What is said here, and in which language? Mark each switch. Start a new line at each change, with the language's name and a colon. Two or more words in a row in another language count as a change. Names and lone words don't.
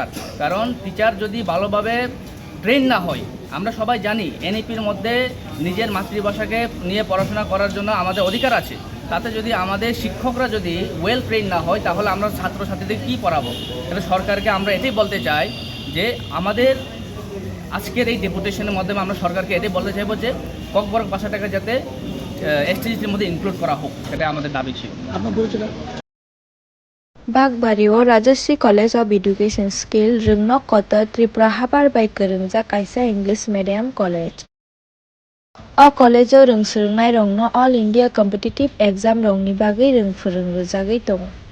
Bangla: কারণ টিচার যদি ভালোভাবে ট্রেন না হয়, আমরা সবাই জানি এনইপির মধ্যে নিজের মাতৃভাষাকে নিয়ে পড়াশোনা করার জন্য আমাদের অধিকার আছে, তাতে যদি আমাদের শিক্ষকরা যদি
English: well train
Bangla: না হয়, তাহলে আমরা ছাত্রছাত্রীদের কী পড়াবো। তাহলে সরকারকে আমরা এটাই বলতে চাই যে আমাদের আজকের এই ডেপুটেশনের মাধ্যমে আমরা সরকারকে এটাই বলতে চাইবো যে ককবরক ভাষাটাকে যাতে এসটিজিটির মধ্যে ইনক্লুড করা হোক, সেটাই আমাদের দাবি ছিল।
Kok Borok: Bagbariyo Rajashri College of Education Skill Ringnok Kota Tripura Habar by Kerengja Kaisa English Medium College. O college o rungsrungnai rongno
English: All India Competitive Exam
Kok Borok: rongni bagui rungfurungrujagui tongo.